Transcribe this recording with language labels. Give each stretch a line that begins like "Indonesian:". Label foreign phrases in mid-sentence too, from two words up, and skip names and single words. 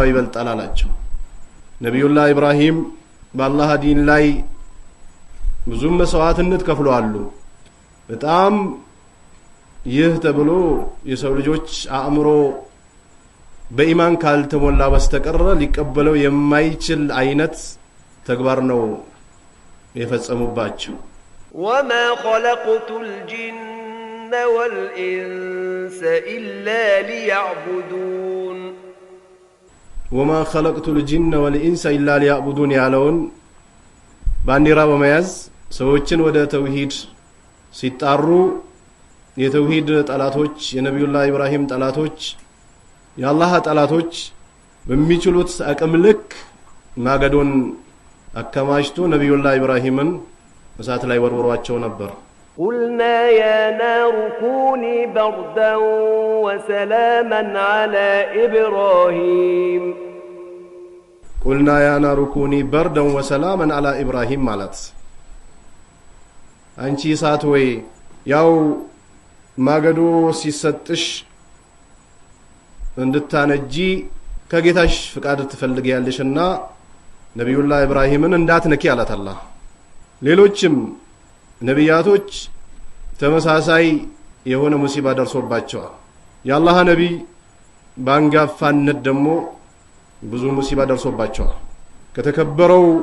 Amharic: ይበልጣል አላቸው። ነብዩላህ ኢብራሂም በአላህ ዲን ላይ ብዙ መስዋዕትነት ከፍለዋል። በጣም ይህ ተብሎ የሰው ልጆች አእምሮ በኢማን ካልተሞላ በስተቀር ሊቀበለው የማይችል አይነት ተግባር ነው የፈጸሙባቸው።
Arabic: وما خلقت الجن والإنس إلا ليعبدون وما خلقت الجن والإنس إلا ليعبدون
Amharic: ያለውን ባንዲራ በመያዝ ሰዎችን ወደ ተውሂድ ሲጣሩ የተውሂድ ጠላቶች የነብዩላህ ኢብራሂም ጠላቶች የአላህ ጠላቶች በሚችሉት አቅም ልክ ማገዶን አከማችቶ ነብዩላህ ኢብራሂምን እሳት ላይ ወርወሯቸው ነበር
Arabic: قلنا يا نار كوني بردا وسلاما على إبراهيم قلنا يا نار كوني بردا وسلاما على إبراهيم ማለት
Amharic: አንቺ እሳት ወይ ያው ማገዶ ሲሰጥሽ እንድታነጂ ከጌታሽ ፍቃድ ትፈልጊያለሽና ነብዩላህ ኢብራሂምን እንዳትነኪ አላት አላህ ሌሎችም ነቢያቶች ተመሳሳይ የሆነ ሙሲባ ደርሶባቸዋል የአላህ ነብይ ባንጋፋነት ደግሞ ብዙ ሙሲባ ደርሶባቸዋል ከተከበረው